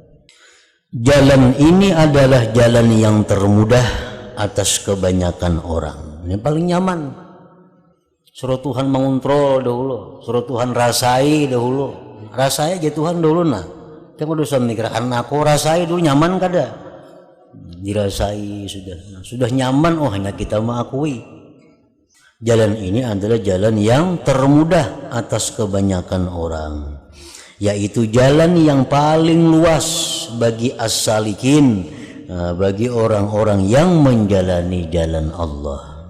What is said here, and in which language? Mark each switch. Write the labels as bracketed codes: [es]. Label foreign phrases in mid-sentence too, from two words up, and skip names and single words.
[id] Jalan ini adalah jalan yang termudah atas kebanyakan orang. Ini paling nyaman. Suruh Tuhan mengontrol dahulu, suruh Tuhan rasai dahulu. Rasai aja Tuhan dahulu nah. Kita udah memikirkan aku rasai dulu nyaman kada? Dirasai sudah. Nah, sudah nyaman, oh hanya kita mengakui. Jalan ini adalah jalan yang termudah atas kebanyakan orang. Yaitu jalan yang paling luas bagi as-salikin, bagi orang-orang yang menjalani jalan Allah.